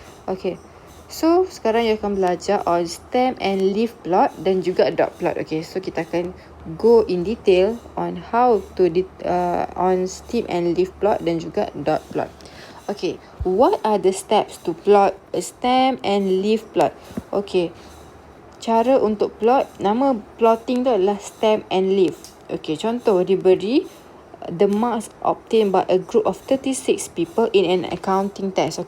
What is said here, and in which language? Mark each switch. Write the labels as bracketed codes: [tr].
[en] Okay, so [ms] sekarang [en] you [ms] akan belajar [en] on stem and leaf plot [ms] dan juga [en] dot plot. Okay, so [ms] kita akan [en] go in detail on how to on stem and leaf plot [ms] dan juga [en] dot plot. Okay, what are the steps to plot a stem and leaf plot? [ms] Okay, cara untuk plot, nama plotting tu adalah stem and leaf. [en] Okay, [ms] contoh diberi [en] the marks obtained by a group of 36 people in an accounting test.